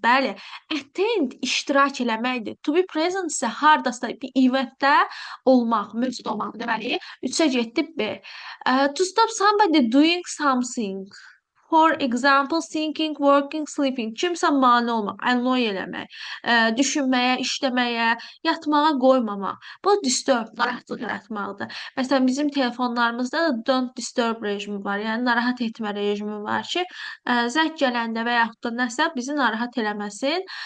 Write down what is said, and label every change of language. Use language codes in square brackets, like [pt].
[az] Bəli, attend iştirak eləməkdir. [en] To be present [az] isə hardasa bir eventdə olmaq, mövcud olmaq. Deməli, 3-ə getdi B. [en] To stop somebody doing something. For example, thinking, working, sleeping. [az] Kimsə mane olmaq, annoy eləmək, düşünməyə, işləməyə, yatmağa qoymamaq. Bu disturb, narahatlıq yaratmaqdır. Məsələn, bizim telefonlarımızda da [en] don't disturb [az] rejimi var. Yəni, narahat etmə rejimi var ki, zəng gələndə və yaxud da nəsə bizi narahat eləməsin.